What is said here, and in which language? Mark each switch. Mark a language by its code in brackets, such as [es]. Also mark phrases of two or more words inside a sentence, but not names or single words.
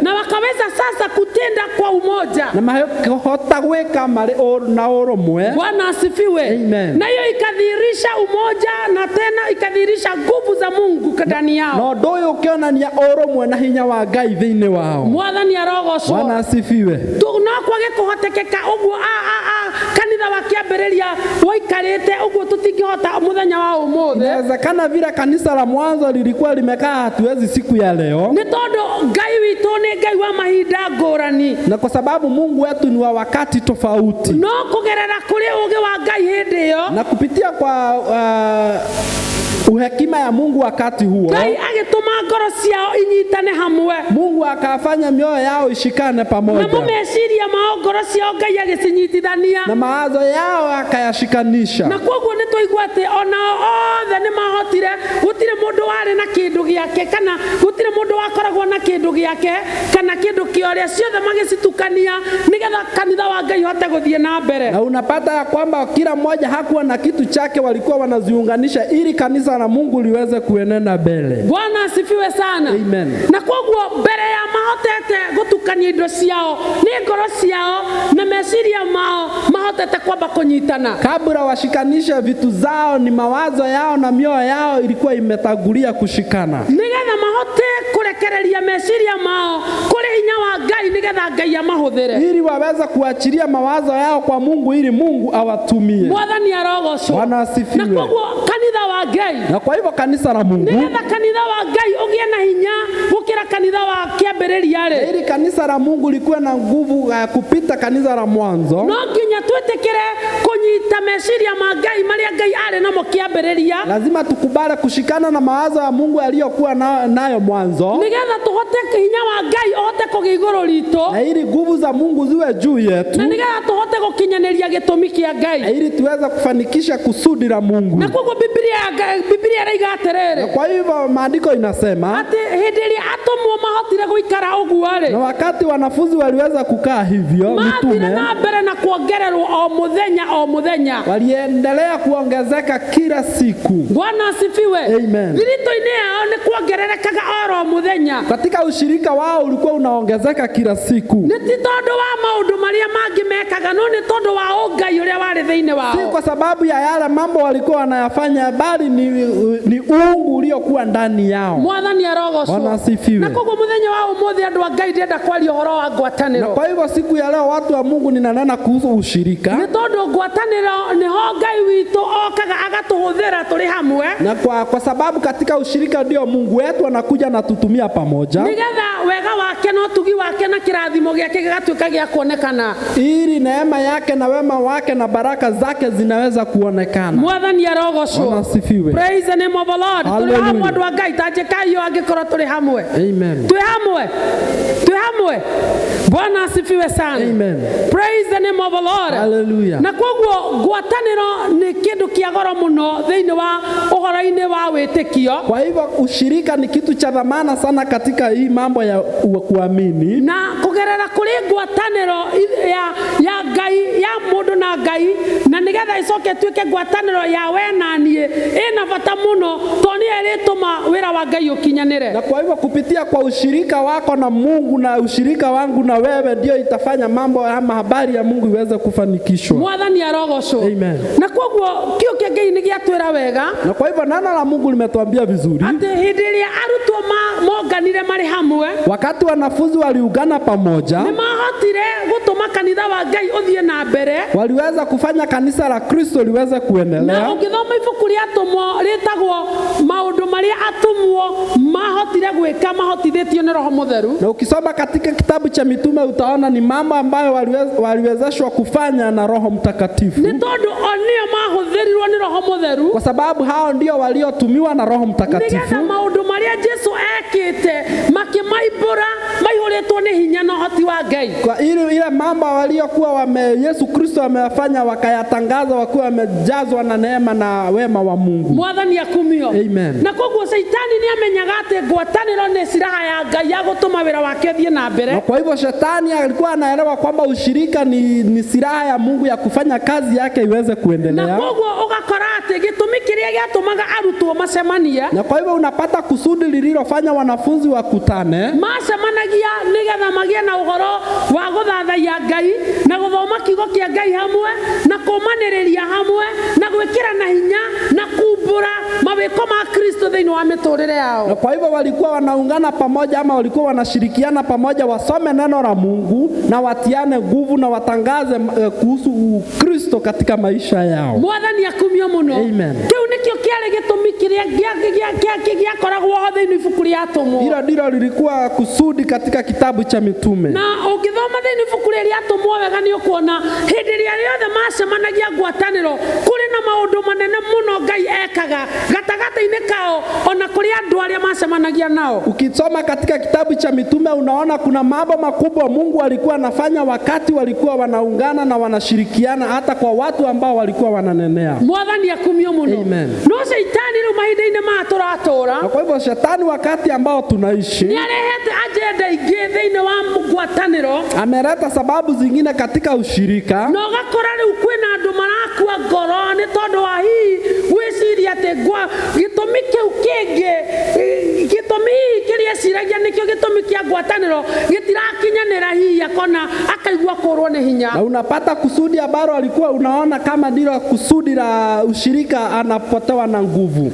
[sw] na wakaweza sasa kutenda kwa umoja, [ki] na mahota gwĩka marĩ na ũrũmwe. [sw] Bwana asifiwe. Amen. Na hiyo ikadhihirisha umoja, na tena ikadhihirisha nguvu za Mungu ndani yao, [ki] na ũndũ ũyũ ũkĩonania ũrũmwe na hinya wa Ngai thĩinĩ wao. Mwathani arogocwo. [sw] Bwana asifiwe. [ki] No kwage kuhotekeka uguo kanitha wakiambĩrĩria waikarĩte uguo tũtingĩhota muthenya wa ũmũthĩ. [sw] Inawezekana vile kanisa la mwanzo lilikuwa limekaa hatuwezi siku ya leo, [ki] nĩ tondũ Ngai witũ nĩ Ngai wa mahinda ngũrani, [sw] na kwa sababu Mungu wetu ni wa wakati tofauti, [ki] no kũgerera kũrĩ ũũgĩ wa Ngai hĩndĩ ĩyo, [sw] na kupitia kwa uhekima ya Mungu wakati huo, [ki] Ngai agĩtũma ngoro ciao inyitane hamwe, [sw] Mungu akafanya mioyo yao ishikane pamoja, [ki] na meciria mao ngoro ciao Ngai agĩcinyitithania, [sw] na mawazo yao akayashikanisha, [ki] na koguo nĩ tũigua atĩ ona othe nĩ mahotire, gũtirĩ mũndũ warĩ na kĩndũ gĩake, kana gũtirĩ mũndũ wakoragwo na kĩndũ gĩake kana kĩndũ kĩorĩa, ciothe magĩcitukania nĩgetha kanitha wa Ngai hote gũthiĩ na mbere. [sw] Na unapata ya kwamba kila mmoja hakuwa na kitu chake, walikuwa wanaziunganisha ili kanisa la Mungu liweze kuenenda mbele. Bwana asifiwe sana. Amen. [ki] Na koguo mbere ya mahotete gũtukania indo ciao, nĩ ngoro ciao na meciria mao mahotete kwamba kũnyitana. [sw] Kabla washikanisha vitu zao, ni mawazo yao na mioyo yao ilikuwa imetangulia kushikana, [ki] nĩgetha mahote kũrekereria meciria mao kũrĩ hinya wa Ngai, nĩgetha Ngai amahũthĩre, [sw] ili waweze kuachilia mawazo yao kwa Mungu ili Mungu awatumie. [ki] Mwathani arogocwo. [sw] Bwana asifiwe. [ki] Na koguo kanitha wa Ngai, [sw] na kwa hivyo kanisa la Mungu, [ki] nĩgetha kanitha wa Ngai ũgĩe na hinya gũkĩra kanitha wa kĩambĩrĩria-rĩ, [sw] ili kanisa la Mungu likuwe na nguvu kupita kanisa la mwanzo, [ki] no nginya twĩtĩkĩre kũnyita meciria ma Ngai marĩa Ngai arĩ namo kĩambĩrĩria, [sw] lazima tukubali kushikana na mawazo ya Mungu aliyokuwa nayo mwanzo, [ki] nĩgetha tũhote hinya wa Ngai ũhote kũgĩa igũrũ ritũ, [sw] na ili nguvu za Mungu ziwe juu yetu, [ki] na nĩgetha tũhote gũkinyanĩria gĩtũmi kĩa Ngai, [sw] na ili tuweze kufanikisha kusudi la Mungu. [ki] na koguo Biblia ĩraiga atĩrĩrĩ, [sw] Kwa hivyo maandiko inasema [ki] atĩ hĩndĩ ĩrĩa atũmwo mahotire gũikara ũguo-rĩ, [sw] na wakati wanafunzi waliweza kukaa hivyo, [ki] mathire [sw] mitume [ki] na mbere na kuongererwo o mũthenya [sw] waliendelea kuongezeka kila siku. Bwana asifiwe. Amen. [ki] Thirito-inĩ yao nĩ kuongererekaga oro mũthenya, [sw] Katika ushirika wao ulikuwa unaongezeka kila siku, [ki] nĩ ti tondũ wa maũndũ marĩa mangĩ mekaga, no nĩ tondũ wa ũngai ũrĩa warĩ thĩinĩ wao, [sw] si kwa sababu ya yale mambo walikuwa wanayafanya, bali ni uungu uliokuwa ndani yao. [ki] Mwathani arogocwo. [sw] Bwana asifiwe. [ki] Na koguo mũthenya wa ũmũthĩ andũ a Ngai ndĩrenda kwaria ũhoro wa Na ngwatanĩro, [sw] kwa hivyo siku ya leo watu wa Mungu ninanena kuhusu ushirika, [ki] nĩ tondũ ngwatanĩro nĩho Ngai witũ okaga agatũhũthĩra tũrĩ hamwe, [sw] na kwa sababu katika ushirika ndio Mungu wetu anakuja na tutumia pamoja, [ki] nĩgetha wega wake na ũtugi wake na kĩrathimo gĩake gĩgatuĩka gĩa kuonekana, [sw] ili neema yake na wema wake na baraka zake zinaweza kuonekana. [ki] Mwathani arogocwo. [sw] Bwana asifiwe. [en] Praise the name of the Lord. [ki] Tũrĩ [en] Hallelujah. [ki] hamwe andũ a Ngai, ta njĩkayo angĩkorwo tũrĩ hamwe. Amen. Twĩ hamwe. [sw] Bwana asifiwe sana. Amen. [en] Praise the name of the Lord. Hallelujah. [ki] Na koguo ngwatanĩro nĩ kĩndũ kĩa goro mũno thĩinĩ wa ũhoro-inĩ wa wĩtĩkio, [sw] Kwa hivyo ushirika ni kitu cha dhamana sana katika hii mambo ya kuamini, [ki] na kũgerera kũrĩ ngwatanĩro ya Ngai, ya mũndũ na Ngai, na nĩgetha ĩcoke ĩtuĩke ngwatanĩro ya we na niĩ, ĩna bata mũno tondũ nĩyo ĩrĩtũma wĩra wa Ngai ũkinyanĩre. [sw] na kwa hivyo kupitia kwa ushirika wako na Mungu na ushirika wangu na wewe ndio itafanya mambo ama habari ya Mungu iweze kufanikishwa. [ki] Mwathani arogocwo. Amen. Na koguo kĩo kĩa Ngai nĩ gĩatwĩra wega [sw] Na kwa hivyo neno la Mungu limetuambia vizuri, [ki] atĩ hĩndĩ ĩrĩa arutwo monganire marĩ hamwe, [sw] wakati wanafunzi waliungana pamoja, [ki] nĩ mahotire gĩtũma kanitha wa Ngai ũthiĩ na mbere, [sw] waliweza kufanya kanisa la Kristo liweze na kuendelea. [ki] ũngĩthoma ibuku rĩa atũmwo rĩtagwo maũndũ marĩa atũmwo mahotire gwĩka mahotithĩtio nĩ Roho Mũtheru. [sw] Na ukisoma katika kitabu cha mitume utaona ni mambo ambayo waliwezeshwa kufanya na Roho Mtakatifu. [ki] Nĩ tondũ o nĩo mahũthĩrirwo nĩ Roho Mũtheru, [sw] Kwa sababu hao ndio waliotumiwa na Roho Mtakatifu. [ki] nĩgetha maũndũ marĩa Jesũ ekĩte makĩmaimbũra maihũrĩtwo nĩ hinya na ũhoti wa Ngai. [sw] Kwa ile mambo waliokuwa Yesu Kristo amewafanya wakayatangaza wakiwa wamejazwa na neema na wema wa Mungu. [ki] Mwathani akumio. Amen. Na koguo Saitani nĩ amenyaga atĩ ngwatanĩro nĩ silaha ya Ngai ya gũtũma wĩra wake ũthiĩ na mbere. [sw] Na kwa hivyo shetani alikuwa anaelewa kwamba ushirika ni silaha ya Mungu ya kufanya kazi yake iweze kuendelea. [ki] Na koguo ũgakora atĩ gĩtũmi kĩrĩa gĩatũmaga arutwo macemanie, [sw] Na kwa hivyo unapata kusudi lililofanya wanafunzi wakutane, [ki] macemanagia nĩgetha magĩe na ũhoro wa gũthathaiya Ngai na gũthoma kiugo kĩa Ngai hamwe na kũmanĩrĩria hamwe na gwĩkĩra na hinya na kumbũra mawĩko ma Kristo thĩinĩ wa mĩtũrĩre yao. [sw] na kwa hivyo walikuwa wanaungana pamoja ama walikuwa wanashirikiana pamoja, wasome neno la Mungu na watiane nguvu na watangaze kuhusu Kristo katika maisha yao. [ki] Mwathani akumio mũno. Amen. Kĩu nĩkĩo kĩarĩ gĩtũmi kĩrĩa gĩakoragwo ho thĩinĩ ibuku rĩa atũmwo. [sw] Hilo ndilo lilikuwa kusudi katika kitabu cha mitume. [ki] Na ũngĩthoma thĩinĩ ibuku rĩa atũmwo wega nĩ ũkuona hĩndĩ ĩrĩa rĩothe macemanagia ngwatanĩro kũrĩ na maũndũ manene mũno Ngai ekaga gatagatĩ-inĩ kao ona kũrĩ andũ arĩa macemanagia nao. [sw] Ukisoma katika kitabu cha mitume unaona kuna mambo makubwa Mungu alikuwa anafanya wakati walikuwa wanaungana na wanashirikiana, hata kwa watu ambao walikuwa wananenea. [ki] Mwathani akumio mũno. Amen. No Saitani rĩu mahinda-inĩ maya tũratũra, [sw] Na kwa hivyo shetani wakati ambao tunaishi [ki] nĩ arehete agenda ingĩ thĩinĩ wa ngwatanĩro, [sw] ameleta sababu zingine katika ushirika, [ki] na ũgakora rĩu kwĩna andũ marakua ngoro nĩ tondũ wa hihi gwĩciria atĩ gĩtũmi kĩu kĩngĩ gĩtũmi kĩrĩa ciragia nĩkĩo gĩtũmi kĩa ngwatanĩro gĩtirakinyanĩra hihi akona akaigua kũrwo nĩ hinya. [sw] na unapata kusudi ambalo alikuwa unaona kama ndilo kusudi la ushirika, anapotewa na nguvu.